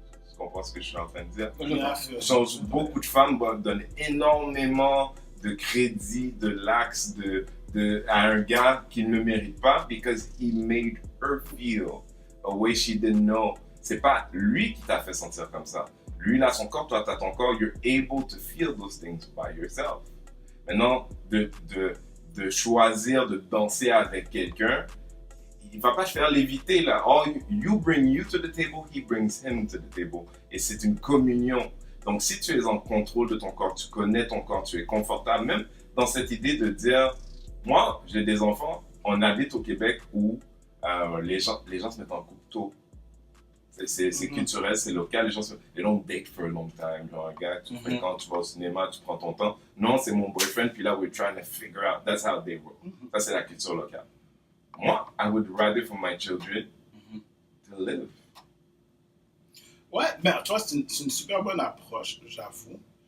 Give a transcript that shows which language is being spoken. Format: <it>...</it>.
<fr>Tu comprends ce que je suis en train de dire? Donc, beaucoup de femmes donnent énormément de crédit, de l'axe à un gars qu'il ne mérite pas</fr> <en>because he made her feel a way she didn't know.</en> <fr>C'est pas lui qui t'a fait sentir comme ça. Lui, il a son corps, toi, tu as ton corps.</fr> <en>You're able to feel those things by yourself.</en> <fr>Maintenant, de choisir de danser avec quelqu'un, il va pas te faire léviter là.</fr> <en>Oh, you bring you to the table, he brings him to the table.</en> <fr>Et c'est une communion. Donc, si tu es en contrôle de ton corps, tu connais ton corps, tu es confortable, même dans cette idée de dire, moi, j'ai des enfants, on habite au Québec où les gens se mettent en couple tôt. C'est culturel, c'est local, les gens</fr> <en>they don't date for a long time.</en> <fr>Genre, un gars, tu fréquentes, tu vas au cinéma, tu prends ton temps. Non, c'est mon boyfriend, puis là,</fr> <en>we're trying to figure out. That's how they work.</en> <fr>Ça, c'est la culture locale.</fr> <en>Moi, I would rather for my children to live.</en> <fr>Ouais, ben, tu vois, c'est une super bonne approche, j'avoue.</fr>